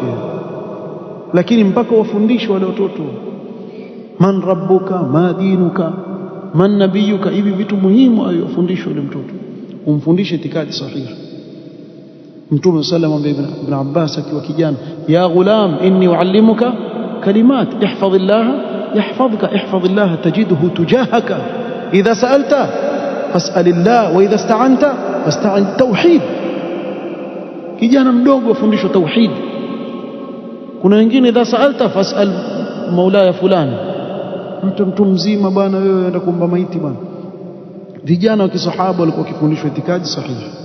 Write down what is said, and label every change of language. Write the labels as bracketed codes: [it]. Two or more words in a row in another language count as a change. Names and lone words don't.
[sw] Lakini mpaka wafundishe wale watoto, [ar] من ربك ما دينك من نبيك, [sw] hivi vitu muhimu ayofundishwe yule mtoto, umfundishe itikadi sahihi. [ar] Mtume صلى الله عليه وسلم ibn Abbas [sw] akiwa kijana, [ar] يا غلام إني أعلمك كلمات احفظ الله يحفظك احفظ الله تجده تجاهك إذا سألت فاسأل الله وإذا استعنت فاستعن. [sw] Tauhid, kijana mdogo afundishwe tauhid. Kuna wengine [ar] إذا سألت فاسأل [sw] maulaya fulani, mtu mzima bwana wewe unaenda kuomba maiti bwana. Vijana wa kisahaba walikuwa wakifundishwa itikadi sahihi.